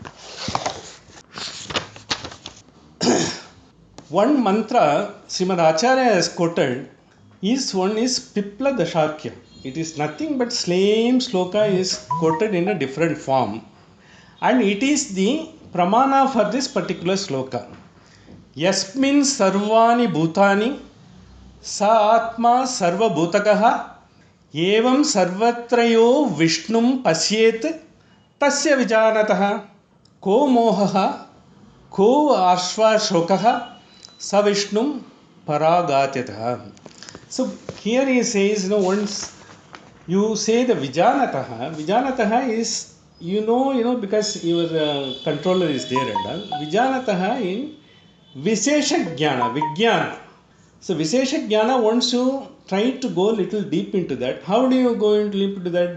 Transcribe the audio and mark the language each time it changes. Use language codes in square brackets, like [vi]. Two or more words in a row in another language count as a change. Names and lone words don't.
[en] One mantra Srimad Acharya has quoted is Pipla Dasharkya. It is nothing but same sloka is quoted in a different form. And it is the pramana for this particular sloka. [sa] यस्मिन् सर्वाणि भूतानि स आत्मा सर्व भूतकः एवं सर्वत्रयो विष्णुं पश्येत् तस्य विजानतः को मोहः को अश्व शोकः स विष्णुं परागत्यतः. [en] So here he says, once you say the vijanataha is, because your controller is there and all. [sa] Vijanataha in विशेष ज्ञान, विज्ञान. So विशेष ज्ञान, [en] once you try to go a little deep into that, how do you go into that?